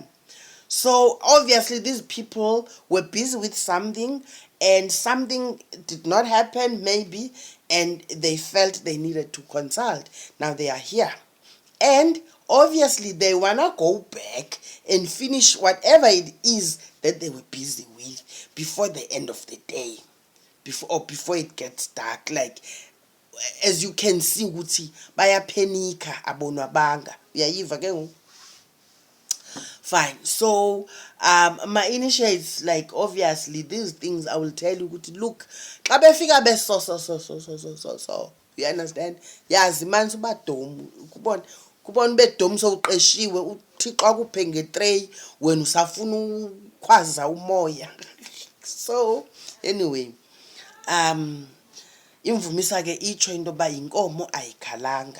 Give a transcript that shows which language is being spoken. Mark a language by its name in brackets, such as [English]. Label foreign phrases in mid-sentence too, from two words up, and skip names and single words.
[English] So obviously these people were busy with something, and something did not happen maybe, and they felt they needed to consult. Now they are here, and obviously they wanna go back and finish whatever it is that they were busy with before the end of the day, before it gets dark. Like, as you can see, [Xhosa] ukuthi bayapanika abonwabanga. Uyayiva ke ngoku? [English] Fine. So my initiates, like, obviously these things I will tell you, look, [Xhosa] xa befika so, [English] you understand? [Xhosa] Yazi manje ubadom, kubona bedom sowuqeshiwe, uthi xa kuphe ngetray wena usafuna ukhwaza umoya. [English] So anyway, [Xhosa] imvumisa ke itsho into yoba inkomo ayikhalanga.